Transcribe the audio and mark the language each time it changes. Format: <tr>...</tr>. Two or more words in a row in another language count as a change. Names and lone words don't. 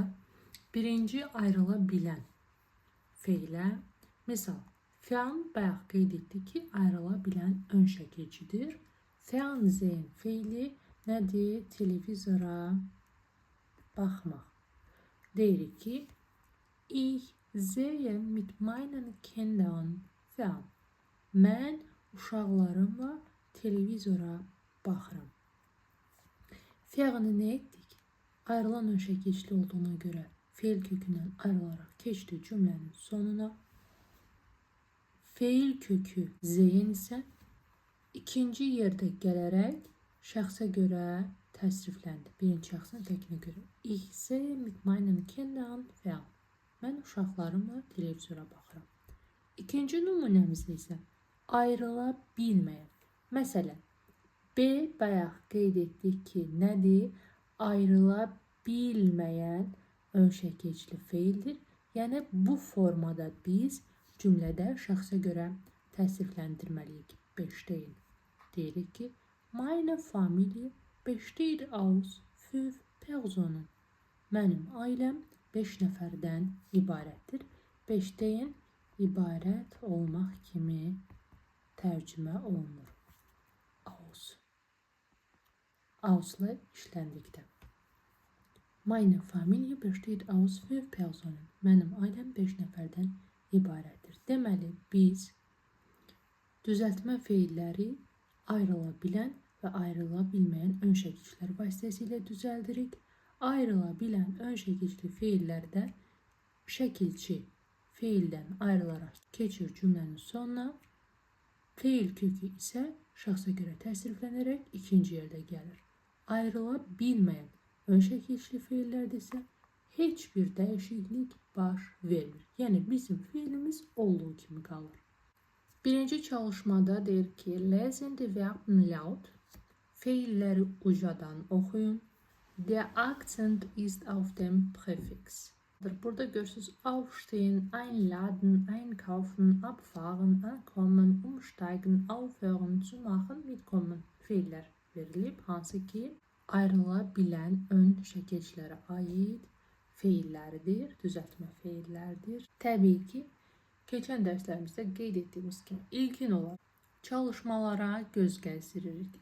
<az>Birinci ayrıla bilən feilə, misal, fern bayaq qeyd etdik ki, ayrıla bilən ön şəkilçidir. Fernsehen feili nədir? Televizora baxmaq. Deyirik ki,</az> <de>ich sehe mit meinen Kindern fern.</de> <az>Mən uşaqlarımla televizora baxıram. Fern'i nə etdik? Ayrılan ön şəkilçili olduğuna görə feil kökündən ayrılaraq keçdi cümlənin sonuna. Feil kökü zeyn isə ikinci yerdə gələrək şəxsə görə təsrifləndi. Birinci şəxsin təkinə görə.</az> <de>Ich sehe mit meinen Kindern fern.</de> <az>Mən uşaqlarımla televizora baxıram. İkinci nümunəmizdə isə ayrıla bilməyən. Məsələn, B bayaq qeyd etdik ki, nədir? Ayrıla bilməyən ön şəkilçili feildir. Yəni, bu formada biz cümlədə şəxsə görə təsrifləndirməliyik. 5-deyin. Deyirik ki,</az> <de>meine Familie besteht aus 5 Personen.</de> <az>Mənim ailəm 5 nəfərdən ibarətdir. 5-deyin ibarət olmaq kimi tərcümə olunur. Aus. Ausla işləndikdə.</az> <de>Meine Familie besteht aus 5 Personen.</de> <az>Mənim ailəm 5 nəfərdən ibarətdir. Deməli, biz düzəltmə feilləri ayrıla bilən və ayrıla bilməyən ön şəkilçilər vasitəsilə düzəldirik. Ayrıla bilən ön şəkilçili feillərdə şəkilçi feildən ayrılaraq keçir cümlənin sonuna. Feil kökü isə şəxsə görə təsriflənərək ikinci yerdə gəlir. Ayrıla bilməyən ön şəkilçili feillərdə isə heç bir dəyişiklik baş vermir. Yəni, bizim feilimiz olduğu kimi qalır. Birinci çalışmada deyir ki,</az> <de>lesen die Verben laut.</de> <az>Feilləri ucadan oxuyun.</az> <de>Der Akzent ist auf dem Präfix.</de> <az>Burada görürsünüz,</az> <de>aufstehen, einladen, einkaufen, abfahren, ankommen, umsteigen, aufhören, zu machen, mitkommen</de> <az>feillər verilib, hansı ki, ayrıla bilən ön şəkilçilərə aid feillərdir, düzəltmə feillərdir. Təbii ki, keçən dərslərimizdə qeyd etdiyimiz kimi ilkin olaraq çalışmalara göz gəzdiririk.</az>